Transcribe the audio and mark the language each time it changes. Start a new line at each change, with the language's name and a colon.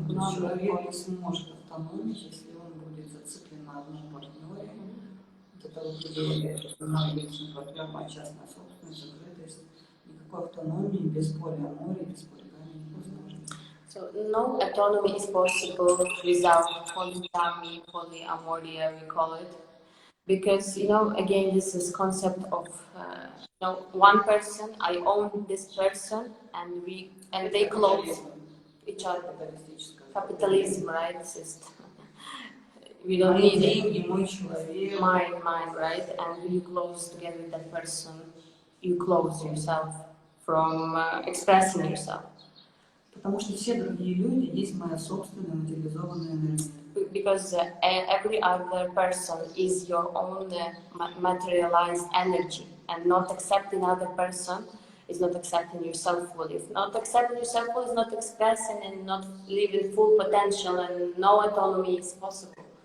Russian: Человек не сможет автономить, если он будет зациклен на одном партнере. Это вот личный партнер, моя частная собственность, закрытость. Никакой автономии без полиамории, без полигамии невозможно.
English: So no autonomy is possible without polygamy, polyamory, we call it, because again this is concept of one person. I own this person, and they close each other. Capitalism, right? System. We don't need it. Mine, right? And you close together with that person. You close yourself from expressing yourself.
Russian: Потому что все другие люди есть моя собственная материализованная энергия.
English: Because every other person is your own materialized energy, and not accepting other person is not accepting yourself fully. If not accepting yourself fully is not expressing and not living full potential, and no autonomy is possible.